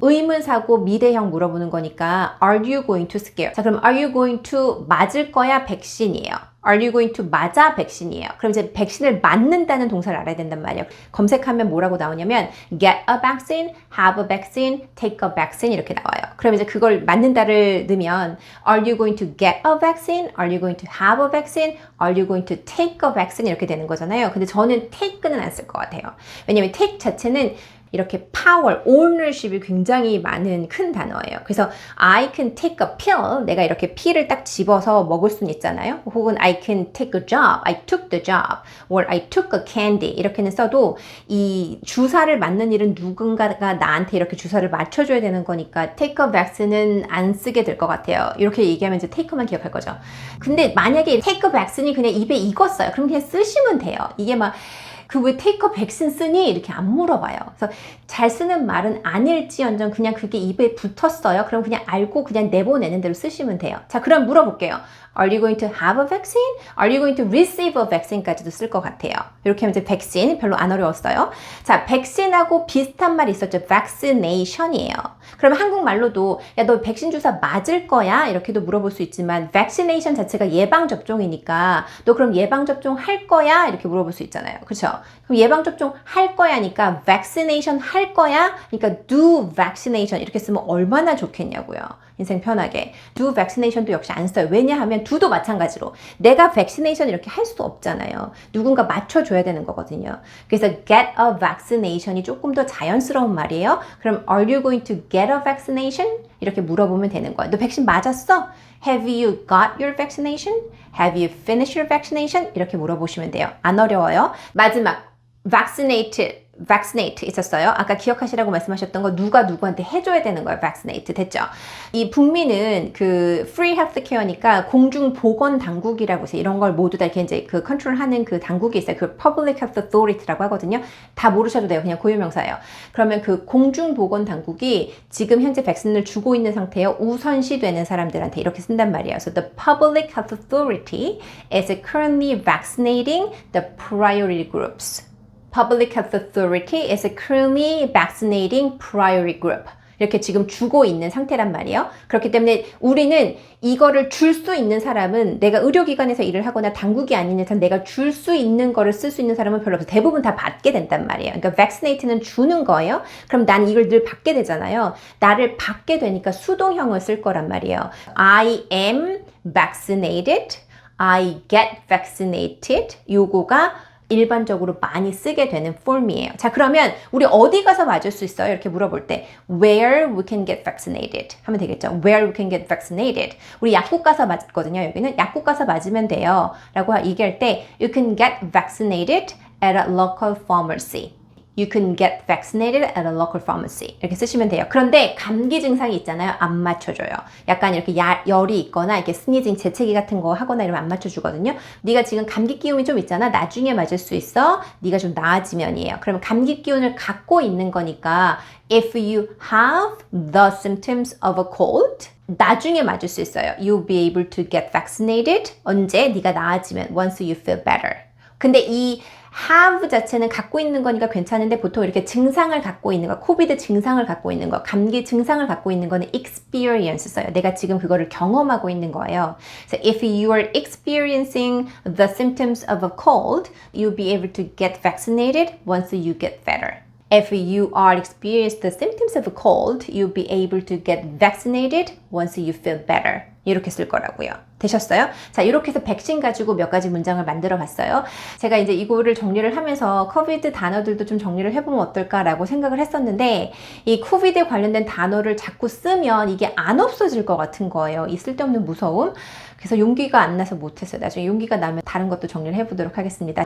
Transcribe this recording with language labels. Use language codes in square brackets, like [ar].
[ko] 의문사고 미래형 물어보는 거니까 [en] Are you going to scare? [ko] 자, 그럼 [en] Are you going to [ko] 맞을 거야? 백신이에요. [en] Are you going to [ko] 맞아? 백신이에요. 그럼 이제 백신을 맞는다는 동사를 알아야 된단 말이에요. 검색하면 뭐라고 나오냐면 [en] get a vaccine, have a vaccine, take a vaccine [ko] 이렇게 나와요. 그럼 이제 그걸 맞는다를 넣으면 [en] Are you going to get a vaccine? Are you going to have a vaccine? Are you going to take a vaccine? [ko] 이렇게 되는 거잖아요. 근데 저는 take는 안 쓸 것 같아요. 왜냐면 take 자체는 이렇게 power, ownership이 굉장히 많은 큰 단어예요. 그래서 [en] I can take a pill, [ko] 내가 이렇게 pil을 딱 집어서 먹을 수는 있잖아요. 혹은 [en] I can take a job, I took the job, or I took a candy [ko] 이렇게는 써도 이 주사를 맞는 일은 누군가가 나한테 이렇게 주사를 맞춰줘야 되는 거니까 take a vaccine은 안 쓰게 될 것 같아요. 이렇게 얘기하면 이제 take만 기억할 거죠. 근데 만약에 take a vaccine이 그냥 입에 익었어요. 그럼 그냥 쓰시면 돼요. 이게 막 그 왜 take a vaccine 쓰니? 이렇게 안 물어봐요. 그래서 잘 쓰는 말은 아닐지언정 그냥 그게 입에 붙었어요. 그럼 그냥 알고 그냥 내보내는 대로 쓰시면 돼요. 자, 그럼 물어볼게요. [en] Are you going to have a vaccine? Are you going to receive a vaccine [ko] 까지도 쓸 것 같아요. 이렇게 하면 이제 백신 별로 안 어려웠어요. 자, 백신하고 비슷한 말이 있었죠. vaccination이에요. 그럼 한국말로도 야, 너 백신 주사 맞을 거야? 이렇게도 물어볼 수 있지만 vaccination 자체가 예방접종이니까 너 그럼 예방접종 할 거야? 이렇게 물어볼 수 있잖아요. 그렇죠? 그럼 예방접종 할 거야니까 vaccination 할 거야? 그러니까 [en] do vaccination [ko] 이렇게 쓰면 얼마나 좋겠냐고요. 인생 편하게. do vaccination도 역시 안 써요. 왜냐하면 do도 마찬가지로 내가 vaccination 이렇게 할 수 없잖아요. 누군가 맞춰줘야 되는 거거든요. 그래서 get a vaccination이 조금 더 자연스러운 말이에요. 그럼 [en] are you going to get a vaccination? [ko] 이렇게 물어보면 되는 거예요. 너 백신 맞았어? [en] Have you got your vaccination? Have you finished your vaccination? [ko] 이렇게 물어보시면 돼요. 안 어려워요. 마지막 vaccinate 있었어요. 아까 기억하시라고 말씀하셨던 거 누가 누구한테 해줘야 되는 거예요. vaccinate 됐죠? 이 북미는 그 free healthcare니까 공중보건당국이라고 해서 이런 걸 모두 다 이렇게 이제 그 컨트롤하는 그 당국이 있어요. 그 [en] public health authority [ko] 라고 하거든요. 다 모르셔도 돼요. 그냥 고유명사예요. 그러면 그 공중보건당국이 지금 현재 백신을 주고 있는 상태에 우선시되는 사람들한테 이렇게 쓴단 말이에요. [en] So the public health authority is currently vaccinating the priority groups. Public Health Authority is currently vaccinating priority group. [ko] 이렇게 지금 주고 있는 상태란 말이에요. 그렇기 때문에 우리는 이거를 줄 수 있는 사람은 내가 의료기관에서 일을 하거나 당국이 아닌 이상 내가 줄 수 있는 거를 쓸 수 있는 사람은 별로 없어요. 대부분 다 받게 된단 말이에요. 그러니까 vaccinate는 주는 거예요. 그럼 난 이걸 늘 받게 되잖아요. 나를 받게 되니까 수동형을 쓸 거란 말이에요. [en] I am vaccinated. I get vaccinated. [ko] 요거가 일반적으로 많이 쓰게 되는 폼이에요. 자, 그러면 우리 어디 가서 맞을 수 있어요? 이렇게 물어볼 때 [en] where we can get vaccinated [ko] 하면 되겠죠. [en] where we can get vaccinated. [ko] 우리 약국 가서 맞거든요. 여기는 약국 가서 맞으면 돼요. 라고 얘기할 때 [en] you can get vaccinated at a local pharmacy. You can get vaccinated at a local pharmacy. [ko] 이렇게 쓰시면 돼요. 그런데 감기 증상이 있잖아요. 안 맞춰줘요. 약간 이렇게 열이 있거나 이렇게 스니징, 재채기 같은 거 하거나 이러면 안 맞춰주거든요. 네가 지금 감기 기운이 좀 있잖아. 나중에 맞을 수 있어. 네가 좀 나아지면이에요. 그러면 감기 기운을 갖고 있는 거니까 [en] if you have the symptoms of a cold [ko] 나중에 맞을 수 있어요. [en] You'll be able to get vaccinated. [ko] 언제? 네가 나아지면 [en] once you feel better. [ko] 근데 이 have 자체는 갖고 있는 거니까 괜찮은데 보통 이렇게 증상을 갖고 있는 거, 코비드 증상을 갖고 있는 거, 감기 증상을 갖고 있는 거는 experience 써요. 내가 지금 그거를 경험하고 있는 거예요. [en] So if you are experiencing the symptoms of a cold, you'll be able to get vaccinated once you get better. If you are experiencing the symptoms of a cold, you'll be able to get vaccinated once you feel better. [ko] 이렇게 쓸 거라고요. 되셨어요? 자, 이렇게 해서 백신 가지고 몇 가지 문장을 만들어 봤어요. 제가 이제 이거를 정리를 하면서 코비드 단어들도 좀 정리를 해보면 어떨까라고 생각을 했었는데 이 코비드에 관련된 단어를 자꾸 쓰면 이게 안 없어질 것 같은 거예요. 이 쓸데없는 무서움. 그래서 용기가 안 나서 못했어요. 나중에 용기가 나면 다른 것도 정리를 해보도록 하겠습니다.